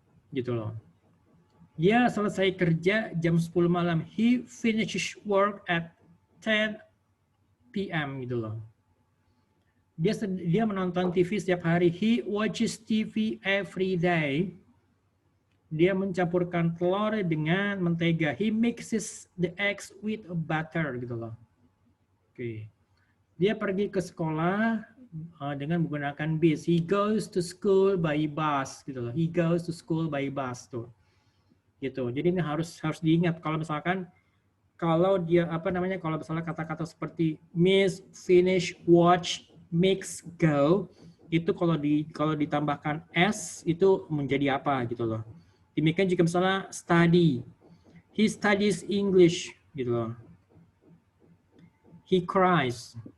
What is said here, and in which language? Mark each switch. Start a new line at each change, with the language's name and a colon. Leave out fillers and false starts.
Indonesian: Gitu loh. Dia selesai kerja jam 10 malam.
English: He finishes work at 10 p.m.
Indonesian: gitu loh. Dia menonton TV setiap hari.
English: He watches TV every day.
Indonesian: Dia mencampurkan telur dengan mentega.
English: He mixes the eggs with butter
Indonesian: gitu loh. Oke. Dia pergi ke sekolah dengan menggunakan bis.
English: He goes to school by bus
Indonesian: gitu loh.
English: He goes to school by bus tuh.
Indonesian: Gitu. Jadi ini harus diingat kalau misalkan kalau dia kalau misalnya kata-kata seperti miss, finish, watch, mix, go itu kalau ditambahkan s itu menjadi apa gitu loh. Demikian jika misalnya
English: study, he studies English
Indonesian: gitu loh.
English: He cries.